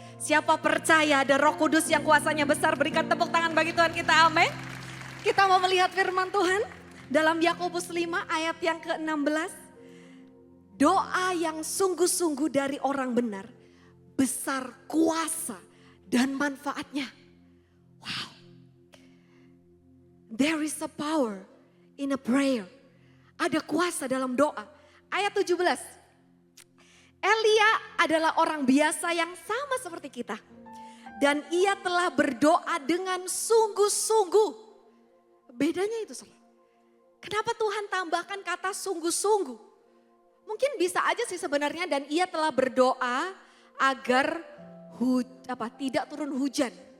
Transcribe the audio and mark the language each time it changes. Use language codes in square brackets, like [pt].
[id] Siapa percaya ada Roh Kudus yang kuasanya besar, berikan tepuk tangan bagi Tuhan kita, amin. Kita mau melihat firman Tuhan dalam Yakobus 5 ayat yang ke-16. Doa yang sungguh-sungguh dari orang benar, besar kuasa dan manfaatnya. Wow. [en] There is a power in a prayer. [id] Ada kuasa dalam doa. Ayat 17. Elia adalah orang biasa yang sama seperti kita. Dan ia telah berdoa dengan sungguh-sungguh. Bedanya itu, saudara. Kenapa Tuhan tambahkan kata sungguh-sungguh? Mungkin bisa aja sih sebenarnya, dan ia telah berdoa agar tidak turun hujan.